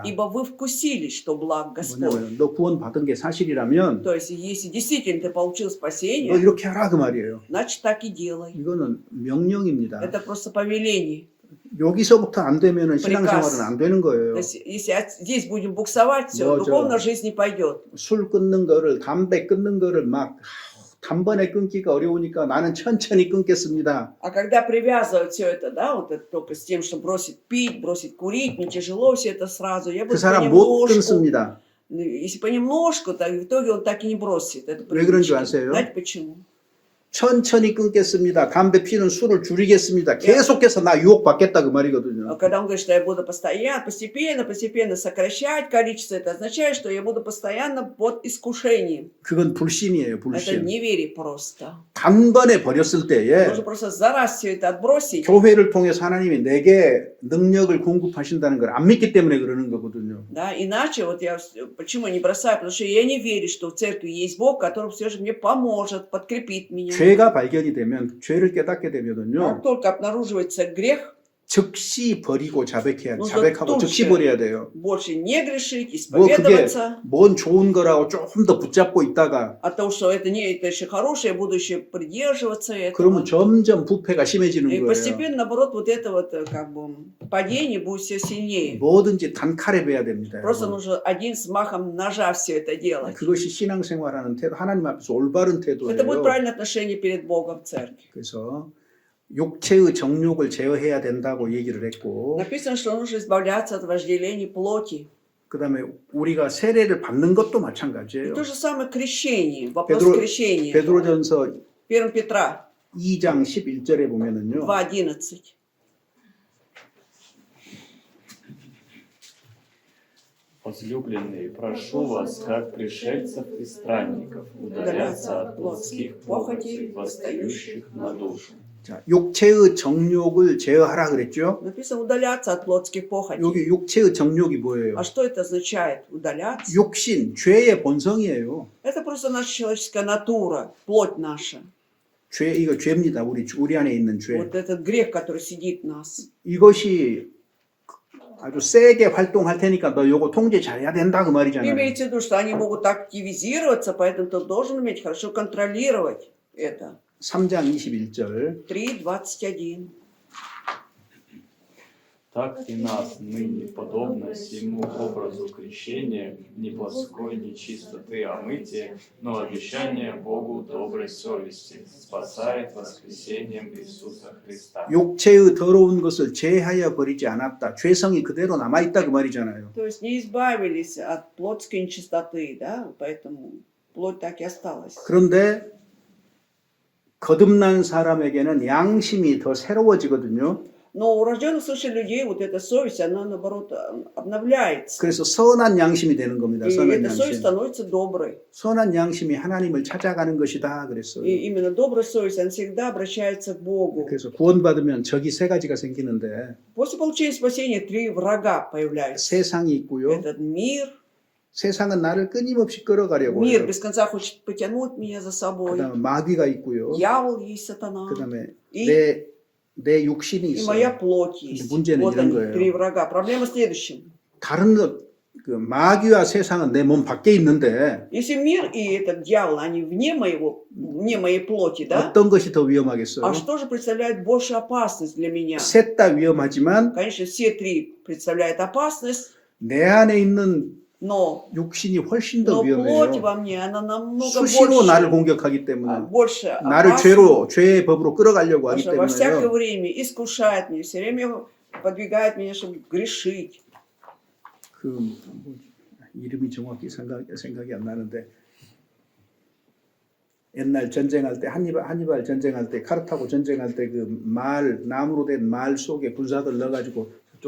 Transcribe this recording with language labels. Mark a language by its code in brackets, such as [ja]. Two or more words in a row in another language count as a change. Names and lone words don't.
[ru] Ибо вы вкусили, что благ Господь. [ko] 뭐냐면 너 구원 받은 게 사실이라면 [ru] То есть, если действительно ты получил [ko] 너 [ru] спасение, [ko] 이렇게 하라 그 말이에요. [ru] значит так и делай. [ko] 이거는 명령입니다. [ru] Это просто повеление. [ko] 여기서부터 안 되면은 [ru] Приказ. [ko] 신앙생활은 안 되는 거예요. [ru] То есть, если здесь будем буксовать, все, [ko] 맞아. [ru] духовная жизнь не пойдет. [ko] 술 끊는 거를 담배 끊는 거를 막 단번에 끊기가 어려우니까 나는 천천히 끊겠습니다. [ru] А когда привязывают все это, да, вот это только с тем, что бросить пить, бросить курить, мне тяжело все это сразу, я [ko] 그 [ru] буду [ko] 사람 못 [ru] понемножку. [ko] 끊습니다. [ru] Если понемножку, так в итоге он так и не бросит. Это [ko] 왜 그런 줄 [ru] привычка. [ko] 아세요? [ru] Знаете почему? [ko] 천천히 끊겠습니다. 담배 피는 술을 줄이겠습니다. 계속해서 나 유혹 받겠다 그 [ru] А [ko] 말이거든요. [ru] когда он говорит, что я буду постоянно, постепенно сокращать количество, это означает, что я буду постоянно под искушением. [ko] 그건 불신이에요, [ru] Это [ko] 불신. [ru] неверие просто. [ko] 단번에 버렸을 때에 [ru] Нужно просто за раз все это отбросить. [ko] 교회를 통해서 하나님이 내게 능력을 공급하신다는 걸 안 믿기 때문에 그러는 거거든요. [ru] Да, иначе вот я почему не бросаю, потому что я не верю, что в церкви есть Бог, который все же мне поможет, подкрепит меня. [ko] 죄가 발견이 되면 죄를 깨닫게 [ru] Как [ko] 되면은요 [ru] только обнаруживается грех, [ko] 즉시 버리고 자백해야 [ru] Ну, [ko] 자백하고 [ru] тут [ko] 즉시 [ru] же. [ko] 버려야 돼요. [ru] больше не грешить, [ko] 뭐 그게 [ru] исповедоваться. [ko] 뭔 좋은 거라고 조금 더 붙잡고 있다가 [ru] От того, что это не это еще хорошее, я буду еще придерживаться этого. [ko] 그러면 점점 부패가 심해지는 [ru] И [ko] 거예요. [ru] постепенно, наоборот, вот это вот как бы падение будет все сильнее. [ko] 뭐든지 단칼에 베야 됩니다. [ru] Просто [ko] 여러분. [ru] нужно один взмахом ножа все это делать. [ko] 그것이 신앙생활하는 태도, 하나님 앞에서 올바른 [ru] Это будет [ko] 태도예요. [ru] правильное отношение перед Богом в церкви. [ko] 그래서 육체의 정욕을 제어해야 된다고 얘기를 했고, [ru] Написано, что нужно избавляться от вожделений плоти. [ko] 그다음에 우리가 세례를 받는 것도 [ru] И [ko] 마찬가지예요. [ru] то же самое крещение, вопрос [ko] 베드로- [ru] крещения. [ko] 베드로전서 [ru] 1 Петра [ko] 2장 11절에 보면은요. [ru] 2:11. Возлюбленные, прошу вас, как пришельцев и странников, удаляться от плотских похотей, восстающих на душу. [ko] 자, 육체의 정욕을 제어하라 그랬죠. [ru] Написано удаляться от плотских похотей. [ko] 여기 육체의 정욕이 뭐예요? [ru] А что это означает? Удаляться? [ko] 육신, 죄의 본성이에요. [ru] Это просто наша человеческая натура, плоть наша. [ko] 죄, 이거 죄입니다. 우리 안에 있는 죄. [ru] Вот этот грех, который сидит в нас. [ko] 이것이 아주 세게 활동할 테니까 너 요거 통제 잘해야 된다 그 말이잖아요. [ru] Имеется в виду, что они могут активизироваться, поэтому ты должен уметь хорошо контролировать это. [ko] 3장 21절. [ru] 3:21. Так и нас ныне, подобно всему образу крещения, не плоской, не чистоты, а мытия, но обещание Богу доброй совести, спасает воскресением Иисуса Христа. [ko] 육체의 더러운 것을 제하여 버리지 않았다. 죄성이 그대로 남아있다 그 말이잖아요. [ru] То есть не избавились от плотской нечистоты, да, поэтому плоть так и осталась. [ko] 그런데 거듭난 사람에게는 양심이 더 새로워지거든요. [ru] Но у рожденных свыше людей вот эта совесть, она наоборот обновляется. [ko] 그래서 선한 양심이 되는 겁니다. [ru] И [ko] 선한 [ru] эта совесть [ko] 양심. [ru] становится доброй. [ko] 선한 양심이 하나님을 찾아가는 것이다 그랬어요. [ru] И именно добрая совесть, она всегда обращается к Богу. [ko] 그래서 구원받으면 적이 세 가지가 생기는데 [ru] После получения спасения 3 врага появляются. [ko] 세상이 있고요. [ru] Этот мир, [ko] 세상은 나를 끊임없이 끌어가려고 [ru] мир [ko] 해요. [ru] без конца хочет потянуть меня за собой. [ko] 그다음에 마귀가 있고요. [ru] Дьявол есть сатана. [ko] 그다음에 [ru] И [ko] 내 내 육신이 [ru] и моя [ko] 있어요. [ru] плоть есть. [ko] 문제는 [ru] Вот [ko] 이런 [ru] они, [ko] 거예요. [ru] три врага. Проблема в следующем. [ko] 다른 그 마귀와 세상은 내 몸 밖에 있는데 [ru] Если мир и этот дьявол, они вне моей плоти, да? [ko] 어떤 것이 더 위험하겠어요? [ru] А что же представляет большую опасность для меня? [ko] 셋 다 위험하지만 [ru] Конечно, все три представляют опасность, [ko] 내 안에 있는 [ru] но [ko] 육신이 훨씬 더 [ru] плоть [ko] 위험해요. [ru] во мне, она намного [ko] 수시로 나를 [ru] больше, [ko] 공격하기 때문에 [ru] больше [ko] 나를 [ru] опасна, [ko] 죄의 법으로 끌어가려고 하기 [ru] потому что во всякое [ko] 때문에요. [ru] время искушает меня, все время подвигает меня, чтобы грешить. [ko] 뭐, 이름이 정확히 생각이 안 나는데 옛날 전쟁할 때 한니발 전쟁할 때 카르타고 전쟁할 때 그 말 나무로 된 말 속에 군사들 넣어가지고 저쪽